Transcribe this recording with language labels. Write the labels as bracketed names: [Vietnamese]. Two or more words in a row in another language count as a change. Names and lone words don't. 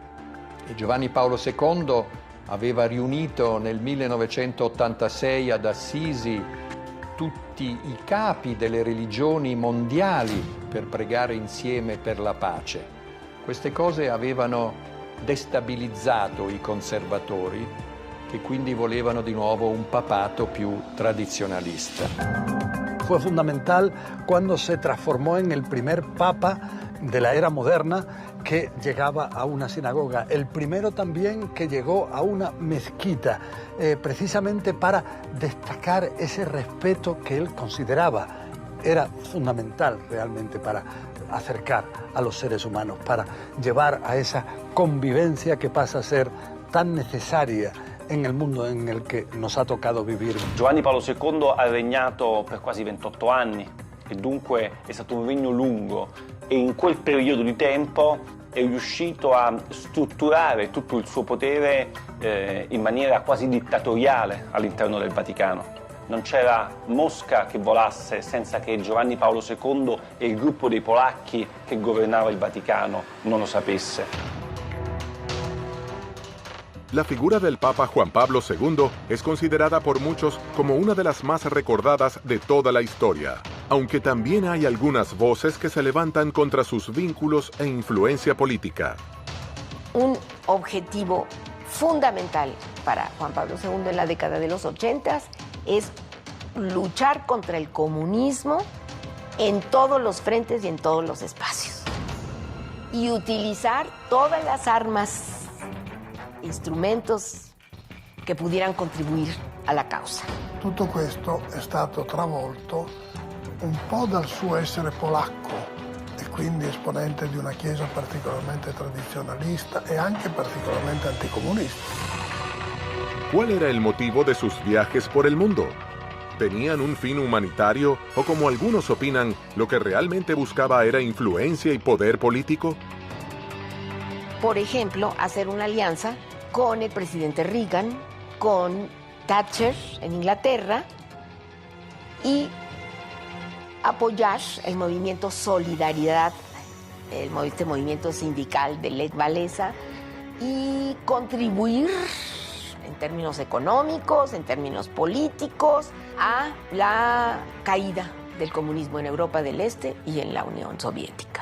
[Italian] E Giovanni Paolo II aveva riunito nel 1986 ad Assisi tutti i capi delle religioni mondiali per pregare insieme per la pace. Queste cose avevano destabilizzato i conservatori e quindi volevano di nuovo un papato più tradizionalista. [Spanish] Fue fundamental cuando se transformó en el primer papa de la era moderna que llegaba a una sinagoga, el primero también que llegó a una mezquita, precisamente para destacar ese respeto que él consideraba era fundamental realmente para acercar a los seres humanos, para llevar a esa convivencia que pasa a ser tan necesaria en el mundo en el que nos ha tocado vivir. [Italian] Giovanni Paolo II ha regnato per quasi 28 anni e dunque è stato un regno lungo e in quel periodo di tempo è riuscito a strutturare tutto il suo potere in maniera quasi dittatoriale all'interno del Vaticano. Non c'era mosca che volasse senza che Giovanni Paolo II e il gruppo dei polacchi che governava il Vaticano non lo sapesse. [Spanish] La figura del Papa Juan Pablo II es considerada por muchos como una de las más recordadas de toda la historia, aunque también hay algunas voces que se levantan contra sus vínculos e influencia política. Un objetivo fundamental para Juan Pablo II en la década de los 80 es luchar contra el comunismo en todos los frentes y en todos los espacios. Y utilizar todas las armas, [Italian] strumenti che pudieran contribuire alla causa. Tutto questo è stato travolto un po' dal suo essere polacco e quindi esponente di una chiesa particolarmente tradizionalista e anche particolarmente anticomunista. [Spanish] ¿Cuál era el motivo de sus viajes por el mundo? ¿Tenían un fin humanitario o, como algunos opinan, lo que realmente buscaba era influencia y poder político? Por ejemplo, hacer una alianza con el presidente Reagan, con Thatcher en Inglaterra y apoyar el movimiento Solidaridad, este movimiento sindical de Lech Walesa, y contribuir en términos económicos, en términos políticos, a la caída del comunismo en Europa del Este y en la Unión Soviética.